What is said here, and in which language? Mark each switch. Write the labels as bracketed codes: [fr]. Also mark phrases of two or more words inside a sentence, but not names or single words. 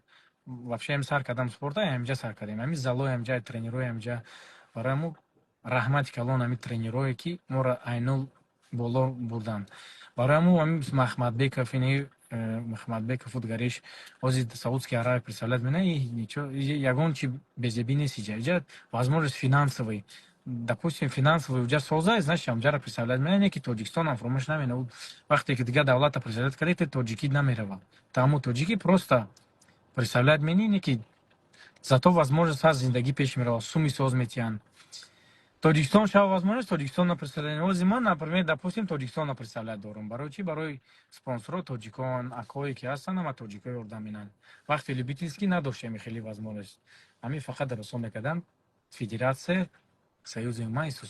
[tg] Вообще ами сар кардам спорта, ҳаминҷа сар кардем. Ами залои ҳаминҷа, тренерои ҳаминҷа. Барои мо раҳмати калон ами тренерое ки мора айнул боло бурданд. Барои мо ами Махмадбеков, Махмадбеков футгариш ози Саудские Аравии представлять мене, ягон чи безебӣ нест иҷа. [ru] Иҷа возможность финансовый. Допустим, финансовый [tg] уҷа соза, значит ҳамҷаро представлять мене, не ки Тоҷикистонам фаромӯш намене. Вақте ки дигар давлата представлять кардед, тоҷикӣ намерава. Таму тоҷикӣ просто представлять мене, не ки [ru] зато возможность [tg] ҳаст зиндагӣ пеш мерава, суми соз метиҳанд. Тоҷикистон шава возможность Тоҷикистонро представлять. Ози ман, [ru] например, допустим, [tg] Тоҷикистонро представлять дорум. Барои чи? Барои спонсорҳо тоҷикон, акое ки ҳастанд, ама тоҷикои ёрдам менанд. Вақте любительский надоштем хеле возможность. Ами фақат расон мекардам федератсия, союзи ма институси.